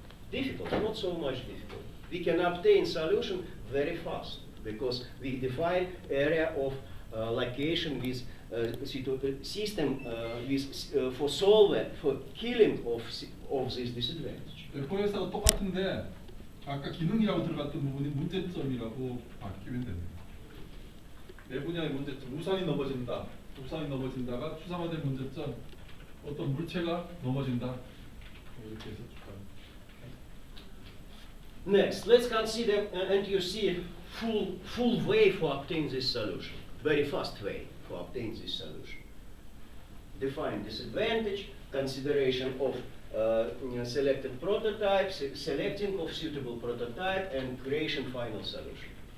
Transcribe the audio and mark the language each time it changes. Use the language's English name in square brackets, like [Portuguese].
[English] Difficult, not so much difficult. We can obtain solution very fast because we define area of location with system for killing of this disadvantage. [Korean] 웹포에서도 똑같은데 아까 기능이라고 들어갔던 부분이 문제점이라고 바뀌면 됩니다. 네 분야의 문제점, 우산이 넘어진다가 추상화된 문제점, 어떤 물체가 넘어진다 이렇게 해서 쭉 가요. [English] Next, let's consider, and you see full way for obtaining this solution, very fast way for obtaining this solution. Define disadvantage, consideration of selected prototypes, selecting of suitable prototype, and creation final solution.